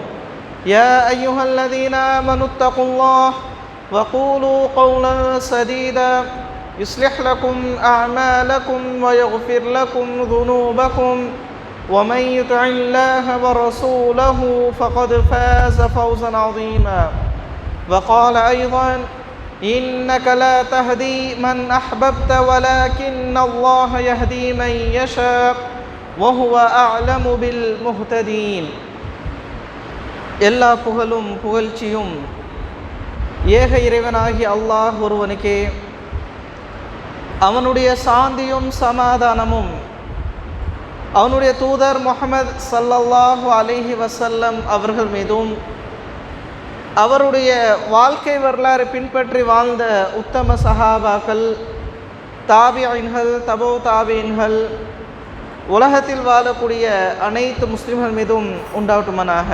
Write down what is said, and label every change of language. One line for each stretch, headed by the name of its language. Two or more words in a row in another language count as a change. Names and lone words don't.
Arabic: يا أيها الذين آمنوا اتقوا الله وقولوا قولا سديدا يصلح لكم أعمالكم ويغفر لكم ذنوبكم ومن يطع الله ورسوله فقد فاز فوزا عظيما. وقال أيضا إنك لا تهدي من أحببت ولكن الله يهدي من يشاء وهو أعلم بالمهتدين.
Tamil: எல்லா புகழும் புகழ்ச்சியும் ஏக இறைவனாகி அல்லாஹ் ஒருவனுக்கே, அவனுடைய சாந்தியும் சமாதானமும் அவனுடைய தூதர் முஹம்மது
Arabic: صلى الله عليه وسلم
Tamil: அவர்கள் மீதும் அவருடைய வாழ்க்கை வரலாறு பின்பற்றி வாழ்ந்த உத்தம சஹாபாக்கள், தாபியின்கள், தபோ தாபியின்கள், உலகத்தில் வாழக்கூடிய அனைத்து முஸ்லிம்கள் மீதும் உண்டாவட்டுமனாக.